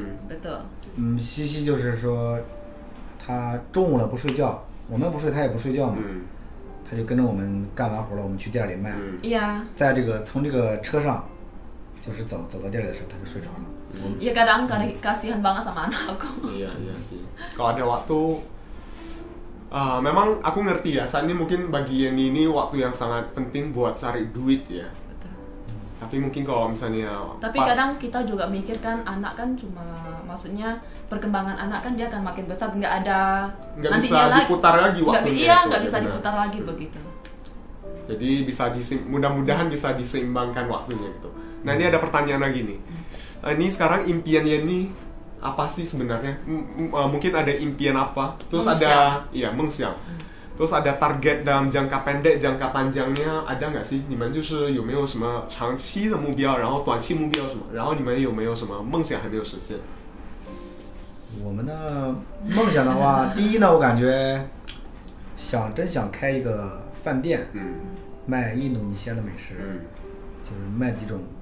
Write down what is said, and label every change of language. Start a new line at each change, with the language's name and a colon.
Indonesian: betul。
Chinese: 西西就是说，他中午了不睡觉，我们不睡他也不睡觉嘛，他就跟着我们干完活了，我们去店里卖。
Indonesian: Iya。
Chinese: 在这个从这个车上，就是走到店里的时候，他就睡着了。
Indonesian: Iya kadang kasihan banget sama anak aku. Iya sih. Kalau ada waktu, memang aku ngerti ya. Saat ini mungkin bagi Yeni ini waktu yang sangat penting buat cari duit ya. Tapi mungkin kalau misalnya tapi kadang kita juga mikir kan anak kan cuma maksudnya perkembangan anak kan dia akan makin besar nggak bisa diputar lagi waktunya nggak bisa diputar lagi begitu. Jadi bisa mudah-mudahan bisa diseimbangkan waktunya gitu. Nah ini ada pertanyaan lagi nih. Ini sekarang impian Yeni apa sih sebenarnya? Mungkin ada impian apa? Terus ada
Chinese: 梦想.
Indonesian: Terus ada target dalam jangka pendek, jangka panjangnya ada nggak sih？
Chinese: 你们就是有没有什么长期的目标，然后短期目标什么？然后你们有没有什么梦想还没有实现？我们的梦想的话，第一呢，我感觉真想开一个饭店，卖印度尼西亚的美食，就是卖几种。